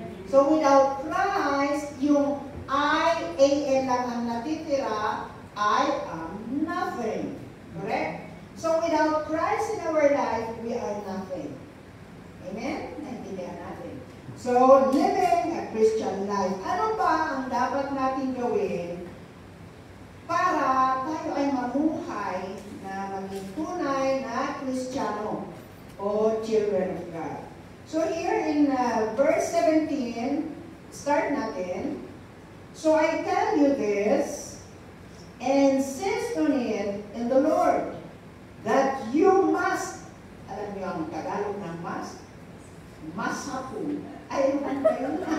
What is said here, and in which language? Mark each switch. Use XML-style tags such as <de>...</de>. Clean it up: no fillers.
<en>So, without Christ,</en> <tl>yung I-A-N lang ang natitira,</tl> <en>I am nothing. Correct? So, without Christ in our life, we are nothing. Amen?</en> <tl>Naintindihan natin.</tl> <en>So, living a Christian life.</en> <tl>Ano ba ang dapat natin gawin para tayo ay mamuhay na maging tunay na Kristiyano o</tl> <en>children of God? So here in verse 17, start natin. So I tell you this, and insist on it in the Lord, that you must,</en> <tl>alam niyo ang Tagalog ng must? Masapul. Ay, ano ba yun?</tl>